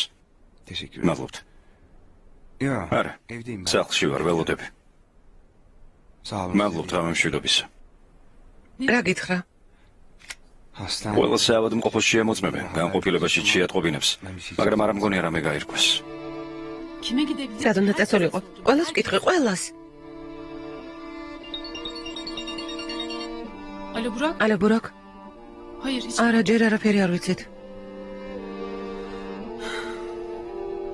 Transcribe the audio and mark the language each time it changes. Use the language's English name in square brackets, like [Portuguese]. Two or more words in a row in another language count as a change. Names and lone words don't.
[Georgian] მადლობთ. არა, სახლში ვარ, ველოდები. მადლობთ გამომშვიდობისა. რა გითხრა? ყველა საავადმყოფოში ემოწმებენ, განყოფილებაში შეატყობინებს, მაგრამ არ მგონია რამე გაირკვეს. [Turkish] Kime gidebilir? [Georgian] სად უნდა წასულიყო? ყველას ვკითხე, ყველას. [Turkish] Alo Burak? [Georgian] ალო ბურაკ. [Turkish] Hayır hiç. [Georgian] არა, ჯერ არაფერი არ ვიცით.